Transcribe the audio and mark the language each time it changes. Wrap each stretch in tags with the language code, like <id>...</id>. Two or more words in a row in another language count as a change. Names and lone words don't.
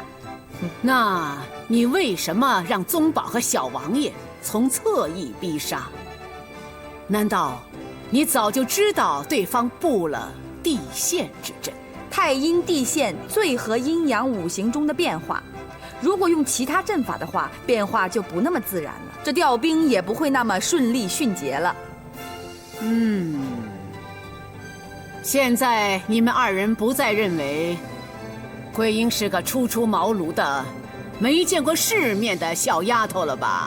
<zh>那你為什麼讓宗保和小王爺從側翼逼殺？難道你早就知道對方布了地陷之陣？太陰地陷最合陰陽五行中的變化，如果用其他陣法的話，變化就不那麼自然了，這調兵也不會那麼順利迅捷了。現在你們二人不再認為桂英是個初出茅廬的、沒見過世面的小丫頭了吧？</zh>